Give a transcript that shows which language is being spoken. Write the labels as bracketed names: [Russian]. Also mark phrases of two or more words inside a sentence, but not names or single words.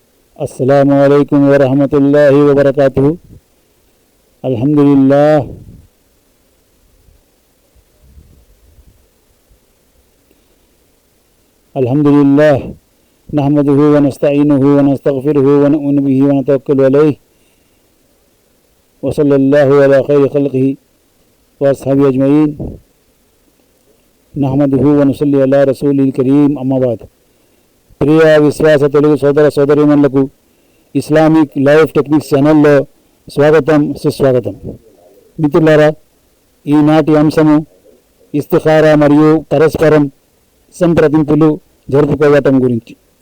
[Arabic] السلام عليكم ورحمة الله وبركاته الحمد لله الحمد لله نحمده ونستعينه ونستغفره ونؤمن به ونتوكل عليه وصلى الله على خير خلقه وأصحابه أجمعين نحمده ونصلي على رسوله الكريم أما بعد. [Telugu] ప్రియ విశ్వాస తెలుగు సోదర సోదరీమణులకు ఇస్లామిక్ లైఫ్ టెక్నిక్స్ ఛానల్లో స్వాగతం, సుస్వాగతం. మిత్రులారా, ఈనాటి అంశము ఇస్తిఖారా మరియు పరస్పరం సంప్రదింపులు జరుపుకోవటం గురించి.